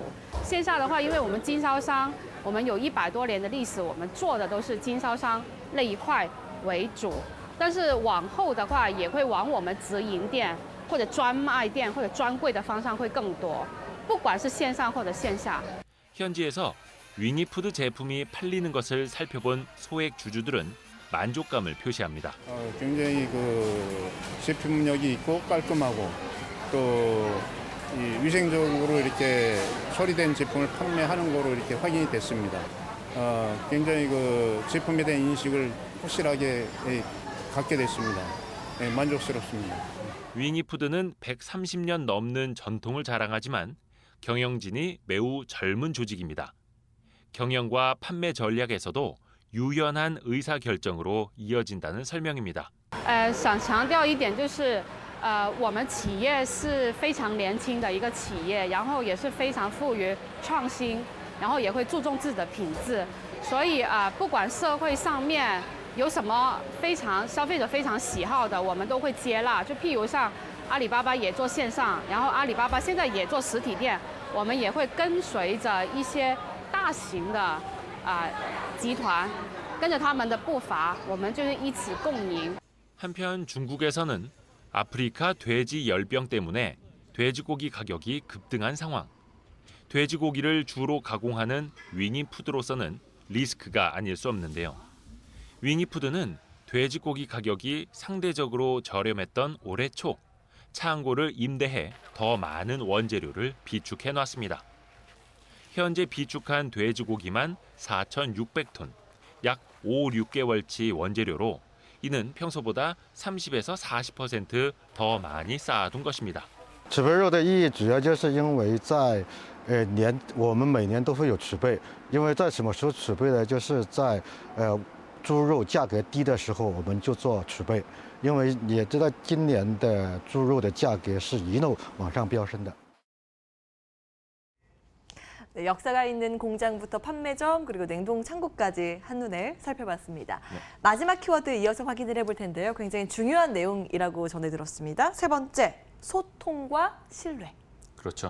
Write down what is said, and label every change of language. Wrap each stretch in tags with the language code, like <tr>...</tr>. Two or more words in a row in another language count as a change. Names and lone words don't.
<zh>线下的话，因为我们经销商，我们有100多年的历史，我们做的都是经销商那一块为主。但是往后的话，也会往我们直营店或者专卖店或者专柜的方向会更多。不管是线上或者线下。</zh> <ko>현지에서 윙이푸드 제품이 팔리는 것을 살펴본 소액 주주들은 만족감을 표시합니다. 굉장히 그 제품력이 있고 깔끔하고 또 위생적으로 이렇게 처리된 제품을 판매하는 거로 이렇게 확인이 됐습니다. 굉장히 그 제품에 대한 인식을 확실하게 갖게 됐습니다. 만족스럽습니다. 윙이푸드는 130년 넘는 전통을 자랑하지만 경영진이 매우 젊은 조직입니다. 경영과 판매 전략에서도 유연한 의사결정으로 이어진다는 설명입니다.</ko> <zh>想强调一点就是，我们企业是非常年轻的一个企业，然后也是非常富于创新，然后也会注重自己的品质，所以不管社会上面有什么消费者非常喜好的，我们都会接纳。就譬如像阿里巴巴也做线上，然后阿里巴巴现在也做实体店，我们也会跟随着一些大型的集团，跟着他们的步伐，我们就是一起共赢。</zh> <ko>한편 중국에서는 아프리카 돼지 열병 때문에 돼지고기 가격이 급등한 상황. 돼지고기를 주로 가공하는 윙이푸드로서는 리스크가 아닐 수 없는데요. 윙이푸드는 돼지고기 가격이 상대적으로 저렴했던 올해 초 창고를 임대해 더 많은 원재료를 비축해 놨습니다. 현재 비축한 돼지고기만 4,600톤, 약 5, 6개월치 원재료로 이는 평소보다 30에서 40% 더 많이 쌓아둔 것입니다.</ko> <zh>储备肉的意义主要就是因为在我们每年都会有储备，因为在什么时候储备呢？就是在猪肉价格低的时候，我们就做储备，因为也知道今年的猪肉的价格是一路往上飙升的。</zh> <ko>네, 역사가 있는 공장부터 판매점 그리고 냉동 창고까지 한눈에 살펴봤습니다. 마지막 키워드 이어서 확인을 해볼 텐데요. 굉장히 중요한 내용이라고 전해 들었습니다. 세 번째, 소통과 신뢰. 그렇죠.</ko>